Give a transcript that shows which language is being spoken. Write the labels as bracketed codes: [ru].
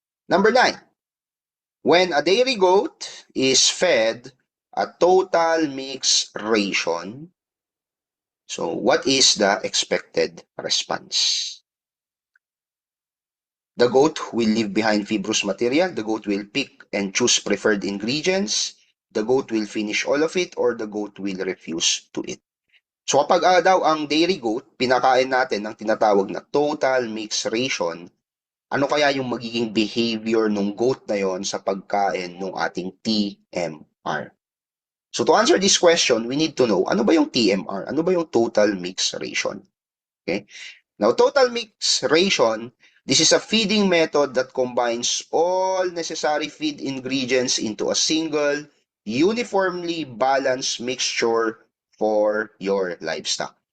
[en] Number 9, when a dairy goat is fed a total mix ration, so what is the expected response? The goat will leave behind fibrous material. The goat will pick and choose preferred ingredients. The goat will finish all of it, or the goat will refuse to eat. [tl] So kapag daw ang dairy goat, pinakain natin ng tinatawag na total mix ration, ano kaya yung magiging behavior ng goat na yon sa pagkain ng ating TMR? [en] So to answer this question, we need to know, [tl] ano ba yung TMR? Ano ba yung [en] total mix ration? Okay? Now, total mix ration, this is a feeding method that combines all necessary feed ingredients into a single, uniformly balanced mixture for your livestock.